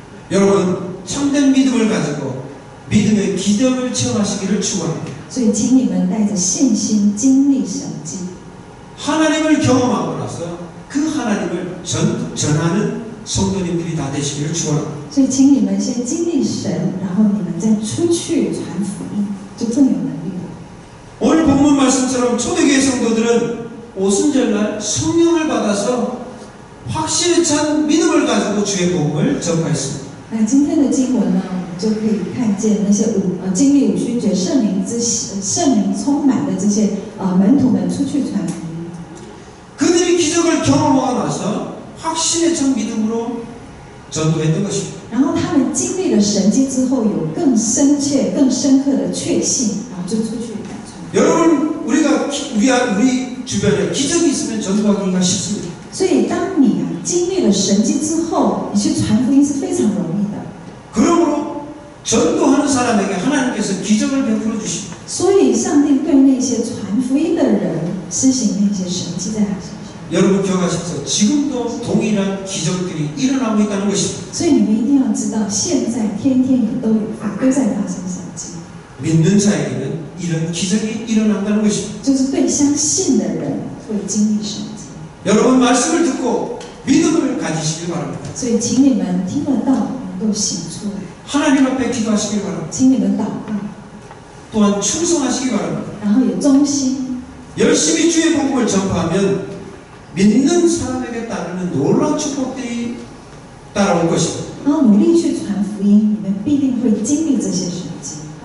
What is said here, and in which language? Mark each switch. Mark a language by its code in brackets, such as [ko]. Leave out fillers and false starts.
[ko] 여러분 참된 믿음을 가지고 믿음의 기적을 체험하시기를 축원합니다. [zh] 所以，请你们带着信心经历神迹， [ko] 하나님을 경험하고 나서 그 하나님을 전하는 성도님들이 다 되시기를 축원합니다. [zh] 所以，请你们先经历神，然后你们再出去传福音，就更有能力了。 [ko] 오늘 본문 말씀처럼 초대교회 성도들은 오순절날 성령을 받아서 확실히 찬 믿음을 가지고 주의 복음을 전파했습니다. [zh] 那今天的经文呢，我们就可以看见那些经历五旬节圣灵充满的这些门徒们出去传福音。 [ko] 그들이 기적을 경험하고 나서 확신에 찬 믿음으로 전도했던 것입니다. [zh] 然后他们经历了神迹之后，有更深切、更深刻的确信，然后就出去传传。 [ko] 여러분, 우리 주변에 기적이 있으면 전도하기가 쉽습니다. [zh] 所以，当你经历了神迹之后，你去传福音是非常容易的。 [ko] 그러므로 전도하는 사람에게 하나님께서 기적을 베풀어 주십니다. [zh] 所以，上帝对那些传福音的人施行那些神迹在他身上。 [ko] 여러분 기억하십시오. 지금도 동일한 기적들이 일어나고 있다는 것입니다. [zh] 所以你们一定要知道，现在天天也都在发生神迹， [ko] 믿는 자에게는 이런 기적이 일어난다는 것입니다. [zh] 就是对相信的人会经历神迹。 [ko] 여러분 말씀을 듣고 믿음을 가지시길 바랍니다. [zh] 所以，请你们听得到，能够行出来， [ko] 하나님 앞에 기도하시길 바랍니다. [zh] 请你们祷告， [ko] 또한 충성하시기 바랍니다. [zh] 然后也忠心。 [ko] 열심히 주의 복음을 전파하면 믿는 사람에게 따르는 놀라운 축복들이 따라올 것입니다. [zh] 然后努力去传福音，你们必定会经历这些神迹。